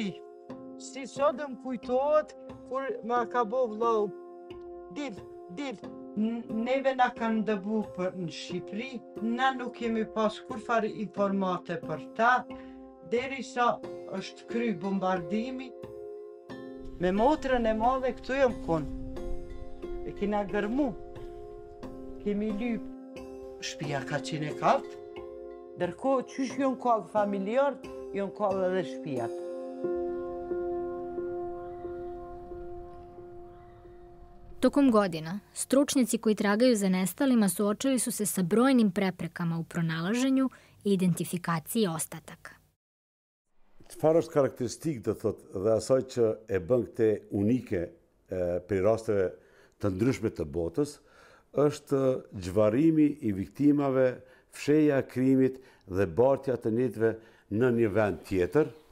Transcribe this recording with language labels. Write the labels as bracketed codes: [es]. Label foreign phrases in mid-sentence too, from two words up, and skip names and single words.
[sq] Si sot më kujtohet, kur ma ka bo vlau, dil, neve na kanë dëbu për në Shqipëri, na nuk kemi pas kur farë informate për ta, derisa është kry bombardimi. Me motrën e madhe këtu jam konë. E kina gërmu. Kemi lyp. Shtëpia ka qenë e kallë. Ndërkohë qysh janë kallë familjarët, janë kallë edhe shtëpiat. [sr] Tokom godina, stručnjaci koji tragaju za nestalima suočili su se sa brojnim preprekama u pronalaženju i identifikaciji ostataka. [sq] Çfarë është karakteristikë do thotë dhe asaj që e bën këtë unike për rasteve të ndryshme të botës, është gjvarimi i viktimave, fsheja e krimit dhe bartja të njëjtëve në një vend tjetër.